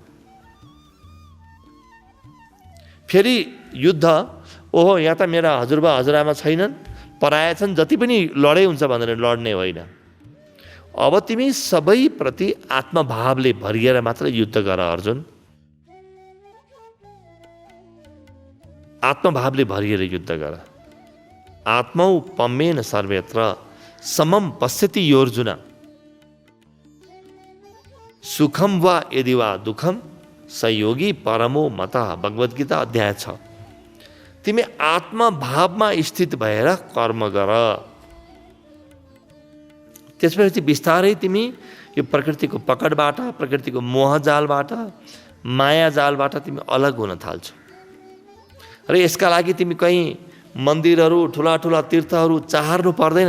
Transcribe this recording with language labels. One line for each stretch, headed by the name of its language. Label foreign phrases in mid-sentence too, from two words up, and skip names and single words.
Nepali: फेरि युद्ध, ओहो यहाँ त मेरा हजुरबा हजुरआमा छैनन्, पराया छन्, जति पनि लडाइँ हुन्छ भनेर लड्ने होइन। अब तिमी सबैप्रति आत्मभावले भरिएर मात्र युद्ध गर अर्जुन। आत्मभावले भरिएर युद्ध गर।
Sanskrit: आत्मौ पम्मेन सर्वत्र समम पश्यति योर्जुन सुखम वा यदि वा दुखम सहयोगी परमो मतः।
Nepali: भगवत गीता अध्याय 6। तिमी आत्मभावमा स्थित भएर कर्म गर। त्यसपछि बिस्तारै तिमी यो प्रकृतिको पकडबाट, प्रकृतिको मोहजालबाट, मायाजालबाट तिमी अलग हुन थाल्छौ। र यसका लागि तिमी कहीँ मन्दिरहरू, ठुला ठुला तीर्थहरू चाहर्नु पर्दैन।